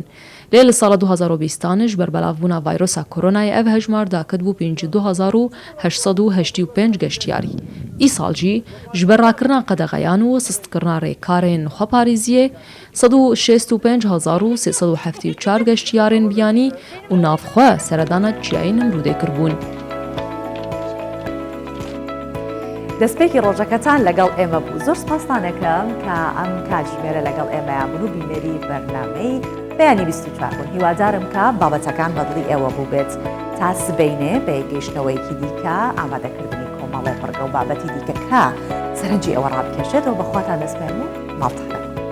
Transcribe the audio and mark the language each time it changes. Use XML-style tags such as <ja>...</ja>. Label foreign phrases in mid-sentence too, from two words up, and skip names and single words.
<ku>Lê li sala 2020 ji ber belavbûna vayrosa koronayê ev hejmar dakit bû 52,885 geştyarî. Îsal jî ji ber rakirina qedexeyan û sistkirina rêkarên xweparêziyê 165,374 geştyarên biyanî û navxwe seredana çiyayê Nemrûdê kirbûn.</ku> <ckb>دەستپێکی ڕۆژەکەتان لەگەڵ ئێمە بوو زۆر سپاسان دەکەم کە ئەم کاتژمێرە لەگەڵ ئێمەیان بوون و بینەری بەرنامەی بەیانی 24 بوون. هیوادارم کە بابەتەکان بەدڵی ئێوە بوو بێت تا سبەینێ بە گەیشتنەوەیەکی دیکە ئامادەکردنی کۆمەڵێ پڕگە و بابەتی دیکە کە سەرنجی ئەوە ڕابکێشێتەوە بەخواتان دەسپێن و ماڵتەکە.</ckb>